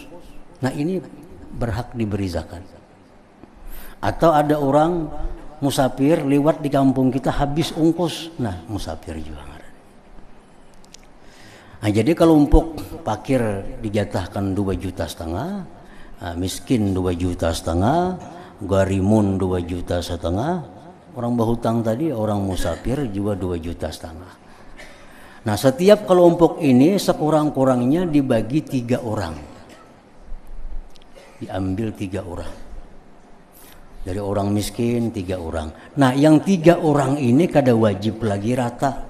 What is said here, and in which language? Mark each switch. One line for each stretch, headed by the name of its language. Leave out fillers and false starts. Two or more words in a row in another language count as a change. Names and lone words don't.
Banjar: Nah, ini berhak diberi zakat. Atau ada orang musafir lewat di kampung kita habis ungkos, nah musafir juga. Nah, jadi kelompok fakir dijatahkan 2,5 juta, miskin 2,5 juta, garimun 2,5 juta, orang berhutang tadi orang musafir juga 2,5 juta. Nah, setiap kelompok ini sekurang-kurangnya dibagi 3 orang. Diambil 3 orang. Dari orang miskin 3 orang. Nah, yang 3 orang ini kada wajib lagi rata.